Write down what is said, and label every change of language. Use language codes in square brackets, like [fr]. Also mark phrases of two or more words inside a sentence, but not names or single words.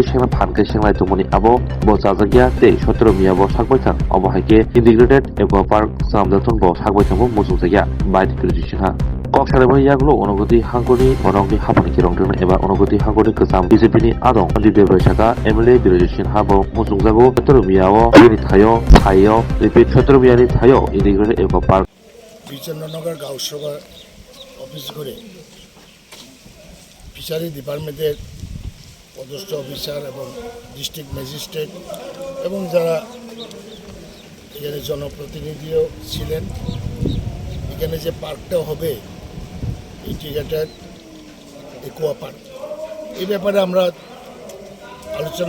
[trp] sena phanke senglai tumoni abo bo chajagya te 17 miyabo sakbai thang obahage [en] integrated ekopar [trp] samdaton bo sakbai thangbo musujagya bait biroji sinha koksarebani yaglo onogoti hangoni monongni hapani kirong dun eba onogoti hangoni kesam BJP ni adong Limdebrai saka MLA biroji sinha bo musungjago 17 miyao ni thayo repeat 17 miyani thayo [en] integrated ekopar [bn] বিচন্দ্রনগর গাঁওসভা অফিস করে [en] fishery department's [bn] পদস্থ অফিসার এবং [en] district magistrate [bn] এবং যারা এখানে জনপ্রতিনিধিও ছিলেন এখানে যে পার্কটা হবে [en] integrated aqua park [bn] এই ব্যাপারে আমরা আলোচনা